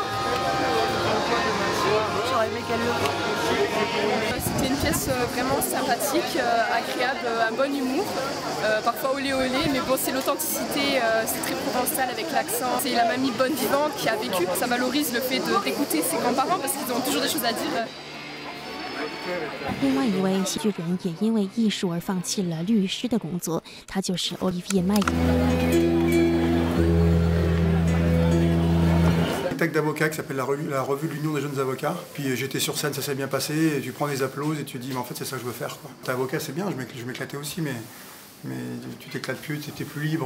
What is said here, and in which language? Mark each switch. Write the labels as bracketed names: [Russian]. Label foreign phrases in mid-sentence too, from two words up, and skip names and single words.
[French] J'aurais aimé qu'elle le voie. C'était une pièce vraiment sympathique, agréable, un bon humour, parfois olé olé, mais bon c'est l'authenticité, c'est très provençal avec l'accent. C'est la mamie bonne vivante qui a vécu, ça valorise le fait d'écouter ses grands-parents parce qu'ils ont toujours des choses à dire. [Chinese] 另外一位戏剧人也因为艺术而放弃了律师的工作，他就是 Olivier Maillet。 [French] spectacle d'avocats qui s'appelle la revue de l'Union des jeunes avocats. Puis j'étais sur scène, ça s'est bien passé, et tu prends des applaudissements et tu te dis mais en fait c'est ça que je veux faire. T'es avocat, c'est bien, je m'éclatais aussi, mais tu t'éclates plus, tu es plus libre.